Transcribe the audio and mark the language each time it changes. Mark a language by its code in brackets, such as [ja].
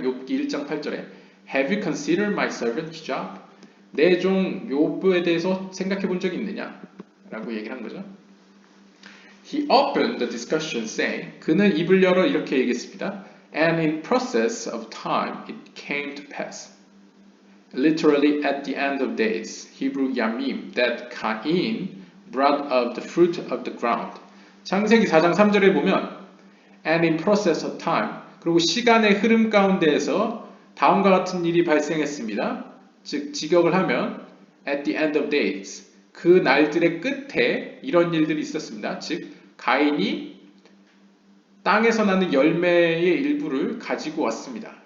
[ko] 욥기 1장 8절에 [en] Have you considered my servant Job? [ko] 내 종 욥에 대해서 생각해 본 적이 있느냐? 라고 얘기를 한 거죠. [en] He opened the discussion saying, [ko] 그는 입을 열어 이렇게 얘기했습니다. [en] And in process of time it came to pass. Literally at the end of days, Hebrew Yamim, that Cain brought of the fruit of the ground. [ko] 창세기 4장 3절에 보면 [en] and in process of time, [ko] 그리고 시간의 흐름 가운데에서 다음과 같은 일이 발생했습니다. 즉 직역을 하면 [en] at the end of days, [ko] 그 날들의 끝에 이런 일들이 있었습니다. 즉 가인이 땅에서 나는 열매의 일부를 가지고 왔습니다.